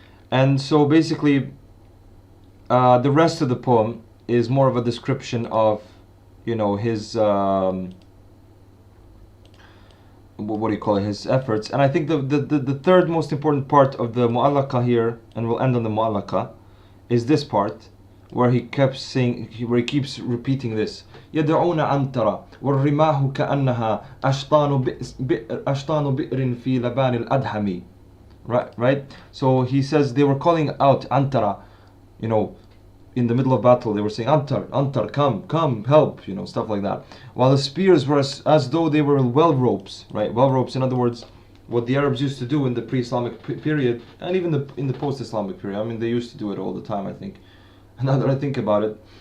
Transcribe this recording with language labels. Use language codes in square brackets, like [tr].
[en] And so basically, the rest of the poem is more of a description of, his what do you call it? His efforts. And I think the third most important part of the mu'allaka here, and we'll end on the mu'allaka, is this part where he keeps repeating this. [ar] يدعون عنترة والرماح كأنها أشطان بئر في لبان الأدهم. [en] Right? So he says they were calling out Antara, in the middle of battle. They were saying, Antar, come, help, stuff like that. While the spears were as though they were well ropes, right? Well ropes, in other words, what the Arabs used to do in the pre-Islamic period, and even in the post-Islamic period. I mean, they used to do it all the time, I think. Now that I think about it,